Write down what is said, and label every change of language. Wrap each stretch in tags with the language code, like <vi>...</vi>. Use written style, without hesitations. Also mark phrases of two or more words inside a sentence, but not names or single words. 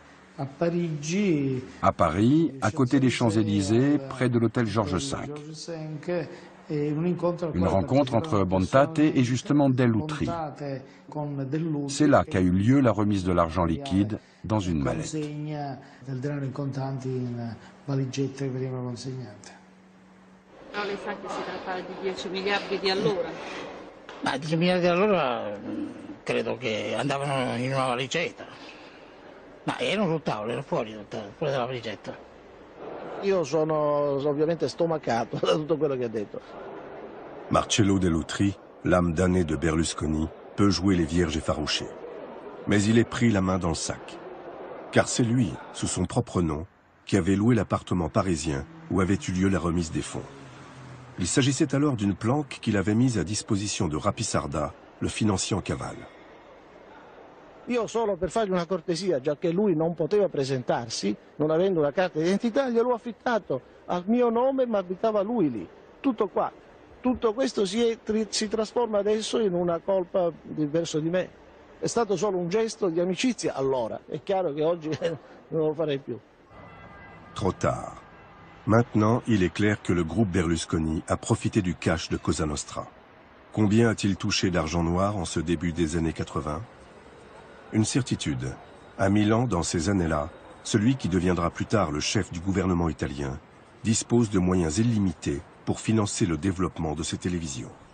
<fr>À Paris, à côté des Champs-Élysées, près de l'hôtel Georges V. Une rencontre entre Bontate et justement Dell'Utri. C'est là qu'a eu lieu la remise de l'argent liquide dans une mallette.</fr> <it>Però lei sa che si trattava di 10 miliardi di allora? Ma 10 miliardi di allora credo che andavano in una valigetta. Ma erano sul tavolo, erano fuori dalla valigetta. Io sono ovviamente stomacato da tutto quello che ha detto.</it> <fr>Marcello Dell'Utri, l'âme damnée de Berlusconi, peut jouer les vierges effarouchées. Mais il est pris la main dans le sac. Car c'est lui, sous son propre nom, qui avait loué l'appartement parisien où avait eu lieu la remise des fonds. Il s'agissait alors d'une planque qu'il avait mise à disposition de Rapisarda, le financier en cavale.</fr> <it>Io solo per fargli una cortesia, già che lui non poteva presentarsi, non avendo una carta d'identità, gliel'ho affittato a mio nome, ma abitava lui lì. Tutto qua. Tutto questo si trasforma adesso in una colpa verso di me. È stato solo un gesto di amicizia allora. È chiaro che oggi non lo farei più.</it> <fr>Trop tard. Maintenant, il est clair que le groupe Berlusconi a profité du cash de Cosa Nostra. Combien a-t-il touché d'argent noir en ce début des années 80? Une certitude. À Milan, dans ces années-là, celui qui deviendra plus tard le chef du gouvernement italien dispose de moyens illimités pour financer le développement de ses télévisions.</fr>